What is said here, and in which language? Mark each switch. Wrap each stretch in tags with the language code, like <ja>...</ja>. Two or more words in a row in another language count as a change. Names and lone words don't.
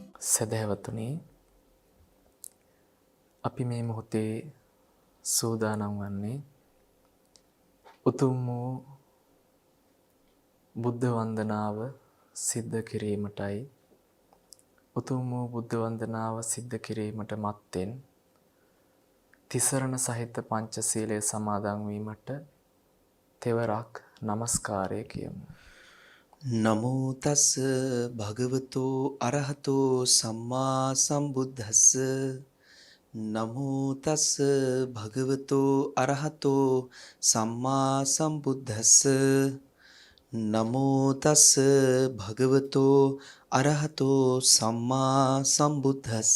<si>සදහැවතුනි, අපි මේ මොහොතේ සූදානම් වන්නේ උතුම් වූ බුද්ධ වන්දනාව සිද්ධ කිරීමටයි. උතුම් වූ බුද්ධ වන්දනාව සිද්ධ කිරීමට මත්තෙන් තිසරණ සහිත පංචශීලය සමාදන් වීමට තෙවරක් নমස්කාරය කියමු.</si> <pi>නමෝ තස් භගවතෝ අරහතෝ සම්මා සම්බුද්දස්ස. නමෝ තස් භගවතෝ අරහතෝ සම්මා සම්බුද්දස්ස. නමෝ තස් භගවතෝ අරහතෝ සම්මා සම්බුද්දස්ස.</pi>